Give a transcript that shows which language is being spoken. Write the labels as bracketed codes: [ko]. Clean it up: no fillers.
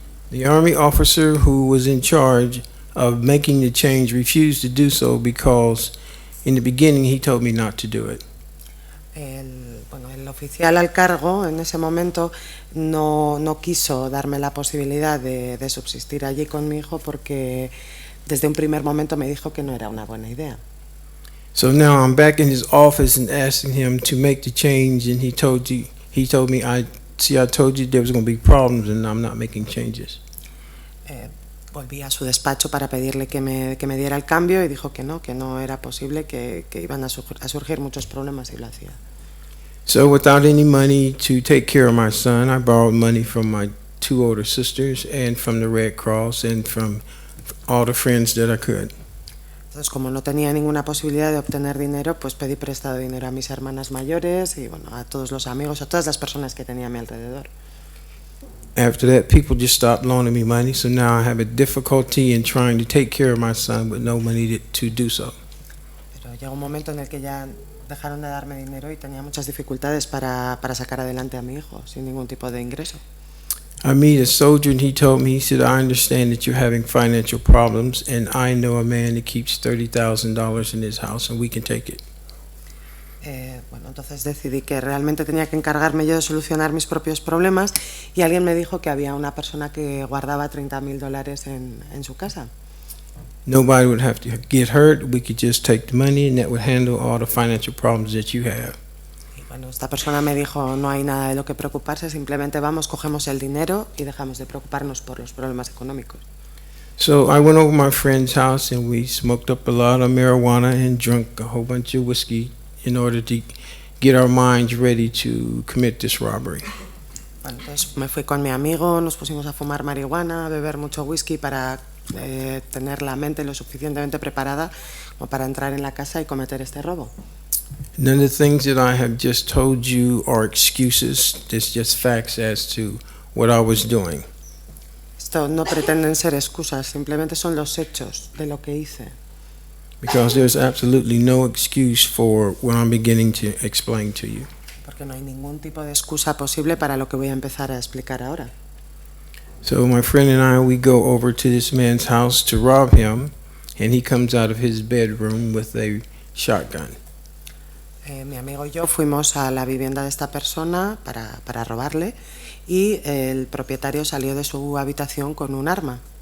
[en] The Army officer who was in charge of making the change refused to do so because in the beginning he told me not to do it. [es] El oficial al cargo en ese momento no quiso darme la posibilidad de subsistir allí con mi hijo porque desde un primer momento me dijo que no era una buena idea. [en] So now I'm back in his office and asking him to make the change and he told me I told you there was going to be problems and I'm not making changes. [es] Volví a su despacho para pedirle que me diera el cambio y dijo que no era posible, que iban a surgir muchos problemas si lo hacía. [en] So without any money to take care of my son, I borrowed money from my 2 older sisters and from the Red Cross and from all the friends that I could. [es] Entonces, como no tenía ninguna posibilidad de obtener dinero, pues pedí prestado dinero a mis hermanas mayores y a todos los amigos, a todas las personas que tenía a mi alrededor. [en] After that, people just stopped loaning me money, so now I have a difficulty in trying to take care of my son with no money to do so. [es] Pero llegó un momento en el que ya dejaron de darme dinero y tenía muchas dificultades para sacar adelante a mi hijo sin ningún tipo de ingreso. [en] I met a soldier and he told me, he said, I understand that you're having financial problems and I know a man that keeps $30,000 in his house and we can take it. [es] Entonces decidí que realmente tenía que encargarme yo de solucionar mis propios problemas y alguien me dijo que había una persona que guardaba $30,000 en su casa. [en] Nobody would have to get hurt. We could just take the money and that would handle all the financial problems that you have. [es] Y bueno, esta persona me dijo, no hay nada de lo que preocuparse, simplemente vamos, cogemos el dinero y dejamos de preocuparnos por los problemas económicos. [en] So I went over to my friend's house and we smoked up a lot of marijuana and drank a whole bunch of whiskey in order to get our minds ready to commit this robbery. [es] Bueno, entonces me fui con mi amigo, nos pusimos a fumar marihuana, a beber mucho whisky para tener la mente lo suficientemente preparada como para entrar en la casa y cometer este robo. [en] None of the things that I have just told you are excuses. It's just facts as to what I was doing. [es] Esto no pretenden ser excusas, simplemente son los hechos de lo que hice. [en] Because there's absolutely no excuse for what I'm beginning to explain to you. [es] Porque no hay ningún tipo de excusa posible para lo que voy a empezar a explicar ahora. [en] So my friend and I, we go over to this man's house to rob him, and he comes out of his bedroom with a shotgun. [es] Mi amigo y yo fuimos a la vivienda de esta persona para robarle y el propietario salió de su habitación con un arma.